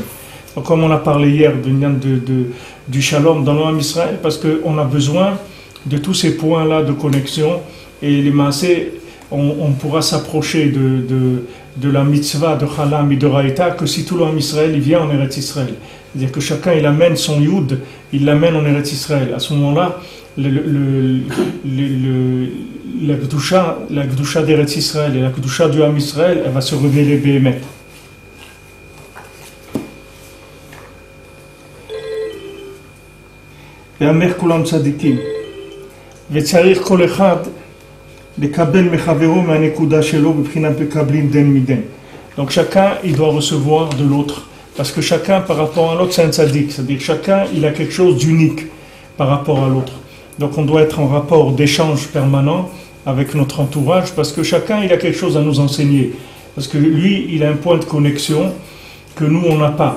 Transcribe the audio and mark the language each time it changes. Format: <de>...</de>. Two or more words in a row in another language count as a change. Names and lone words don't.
<fr>Donc, comme on a parlé hier du Shalom dans le</fr> <he>עם ישראל,</he> <fr>parce qu'on a besoin de tous ces points-là de connexion, et les maasés, on pourra s'approcher de la mitzvah de Chalam et de Raïta que si tout le Ham Israël il vient en Eretz Israël. C'est-à-dire que chacun il amène son Yud, il l'amène en Eretz Israël. À ce moment-là, la Gdusha d'Eretz Israël et la Gdusha du</fr> <he>עם ישראל,</he> <fr>elle va se révéler béhémet.</fr> <he>ואמר כולם צדיקים וצריך כל אחד לקבל מחברו מהנקודה שלו בבחינת מקבלים דן מדן.</he> <fr>Donc chacun il doit recevoir de l'autre parce que chacun par rapport à l'autre c'est un tzaddik, c'est-à-dire chacun il a quelque chose d'unique par rapport à l'autre. Donc on doit être en rapport d'échange permanent avec notre entourage parce que chacun il a quelque chose à nous enseigner, parce que lui il a un point de connexion que nous on n'a pas.</fr>